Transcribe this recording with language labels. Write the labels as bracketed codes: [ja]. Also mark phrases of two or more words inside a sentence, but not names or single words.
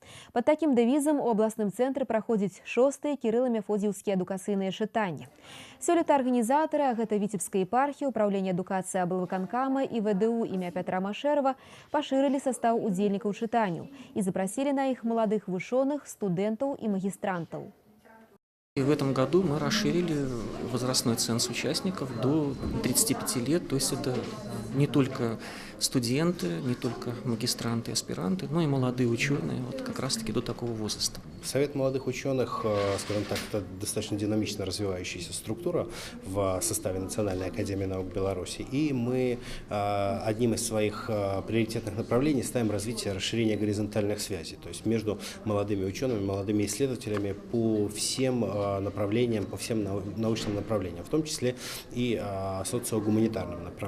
[be] Пад такім дэвізам у абласным цэнтры праходзяць 6-е кірыла-мефодзіўскія адукацыйныя чытанні. Сёлета арганізатары, а гэта Віцебская епархія, Управлення адукацыі аблвыканкама і ВДУ імя Пятра Машэрава, пашырылі састаў удзельнікаў чытанняў і запрасілі на іх маладых вучоных, студэнтаў і магістрантаў. [ru] И в этом году мы расширили возрастной ценз участников до 35 лет, то есть это не только студенты, не только магистранты, аспиранты, но и молодые ученые, вот как раз-таки до такого возраста. Совет молодых ученых, скажем так, это достаточно динамично развивающаяся структура в составе Национальной академии наук Беларуси, и мы одним из своих приоритетных направлений ставим развитие расширения горизонтальных связей, то есть между молодыми учеными, молодыми исследователями по всем направлениям, по всем научным направлениям, в том числе и социогуманитарным направлениям.